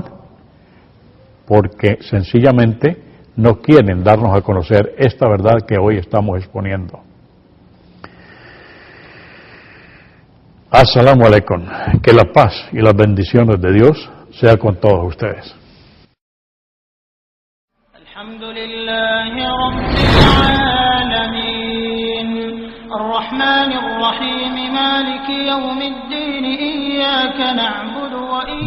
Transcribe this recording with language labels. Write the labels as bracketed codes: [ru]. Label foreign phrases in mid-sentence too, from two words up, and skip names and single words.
[es] Porque sencillamente no quieren darnos a conocer esta verdad que hoy estamos exponiendo. [ar] السلام عليكم. [es] Que la paz y las bendiciones de Dios sea con todos ustedes. [ar] الحمد لله رب العالمين، الرحمن الرحيم، مالك يوم الدين، إياك نعبد وإياك.